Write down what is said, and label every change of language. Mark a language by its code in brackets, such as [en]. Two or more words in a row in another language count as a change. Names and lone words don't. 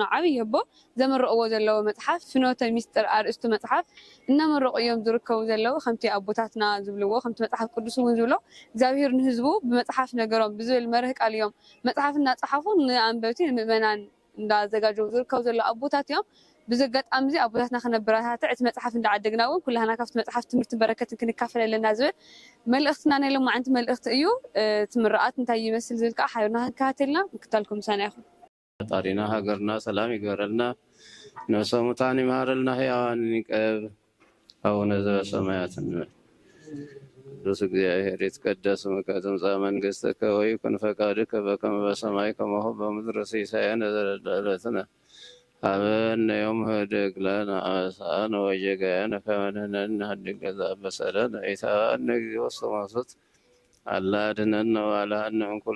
[ti] ዓብይ ኣቦ ዘመረቕዎ ዘለዉ መጽሓፍ ፍኖተ ሚስጥር ኣርእስቱ መጽሓፍ እናመረቑ እዮም ዝርከቡ ዘለዉ ከምቲ ኣቦታትና ዝብልዎ ከምቲ መጽሓፍ ቅዱስ እውን ዝብሎ እግዚአብሔር ንህዝቡ ብመጽሓፍ ነገሮም ብዝብል መርህ ቃል እዮም መጽሓፍ እናጸሓፉ ንኣንበብቲ ንምእመናን እንዳዘጋጀው ዝርከቡ ዘለዉ ኣቦታት እዮም ብዘጋጣሚ እዚ ኣቦታትና ከነበራታትዕ እቲ መጽሓፍ እንዳዓደግና እውን ኩላህና ካብቲ መጽሓፍ ትምህርቲ በረከት ክንካፈል ኣለና ዝብል መልእኽትና ናይ ሎማዓንቲ መልእኽቲ እዩ ትምርኣት እንታይ ይመስል ዝብል ከዓ ሓቢርና ክንከታተልና ምክታልኩም ምሳና ይኹን ፈጣሪና ሃገርና ሰላም ይግበረልና ነፍሰ ሙታን ይማረልና ሕያዋን ይቀብ [gez] አቡነ ዘበሰማያት እንበል ቅዱስ እግዚአብሔር ይትቀደስ ስምከ ትምጻእ መንግሥትከ ወይኩን ፈቃድከ በከመ በሰማይ ከማሁ በምድር ሲሳየነ ዘለለዕለትነ ሀበነ ዮም ህድግ ለነ አበሳነ ወጌጋየነ ከመ ንሕነኒ ንኅድግ ለዘአበሰለነ ኢታብአነ እግዚኦ ውስተ መንሱት አላ አድኅነነ ወባልሐነ እምኩሉ